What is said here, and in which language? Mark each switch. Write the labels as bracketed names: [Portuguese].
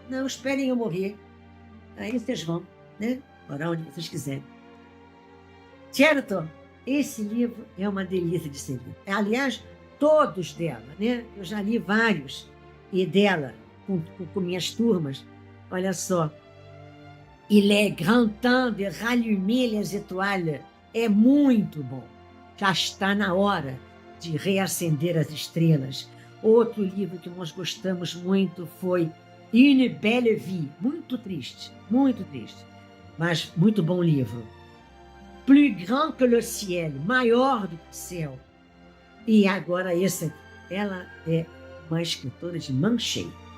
[Portuguese] Não esperem eu morrer. Aí vocês vão, né? Orar onde vocês quiserem. Certo? Esse livro é uma delícia de ser lido. Aliás, todos dela, né? Eu já li vários e dela com minhas turmas. Olha só. [French] Il est grand temps de rallumer les étoiles. [Portuguese] É muito bom. Já está na hora de reacender as estrelas. Outro livro que nós gostamos muito foi Une Belle Vie. Muito triste, mas muito bom livro. Plus grand que le ciel, maior do que o céu. E agora essa, ela é uma escritora de mão cheia.